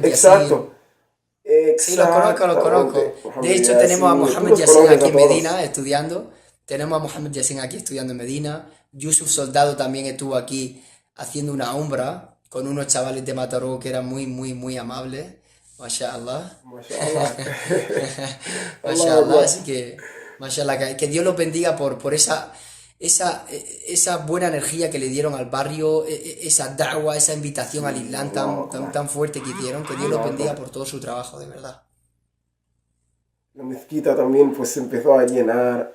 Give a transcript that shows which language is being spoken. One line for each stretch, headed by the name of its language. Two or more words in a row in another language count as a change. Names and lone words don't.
Spanish: exacto, Yassin. Sí, los conozco, los conozco. exactamente. De Mohamed hecho, tenemos a Yassin, tú Mohamed los Yassin conoces aquí a en todos. Medina estudiando. Tenemos a Mohamed Yassin aquí estudiando en Medina. Yusuf Soldado también estuvo aquí haciendo una umbra con unos chavales de Mataró que eran muy, muy, muy amables. Mashallah.
Arabic: ما شاء الله. الله
Spanish: Mashallah, Akbar. así que, mashallah, que Dios los bendiga por esa buena energía que le dieron al barrio, esa da'wah, esa invitación al Sí, Islam Allahu tan, tan, Akbar. tan fuerte que hicieron. Que Dios los Allahu bendiga Akbar. por todo su trabajo, de verdad. La mezquita también pues se empezó a llenar.